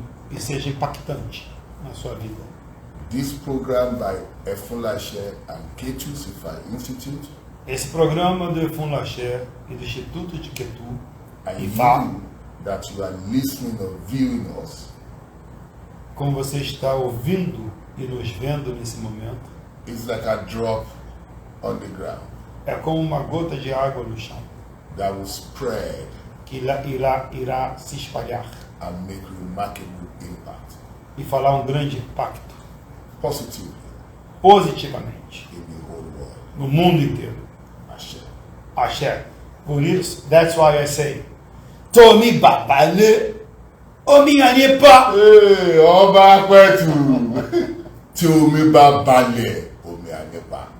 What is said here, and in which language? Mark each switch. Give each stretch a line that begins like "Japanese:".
Portuguese: e seja impactante na sua vida.
English: This program by Efunlashe and Ketu Sifa Institute,
Portuguese: Esse programa do Efun Lacher e do Instituto de Ketu
English: I IFA, know that you are listening or viewing us,
Portuguese: como você está ouvindo e nos vendo nesse momento,
English: is like a drop on the ground
Portuguese: é como uma gota de água no chão,
English: that will spread
Portuguese: que irá se espalhar
English: and make remarkable impact
Portuguese: e falar um grande impacto,
English: positively
Portuguese: positivamente,
English: in the whole world.
Portuguese: no mundo inteiro.
Yoruba: Ashe.
Portuguese: Axé. Por isso,
English: that's why I say,
Yoruba: Tomi Babale, Omi Anepa. Hey, Ọba Pẹ̀tù, tí omi bá balẹ̀, omi á nípa.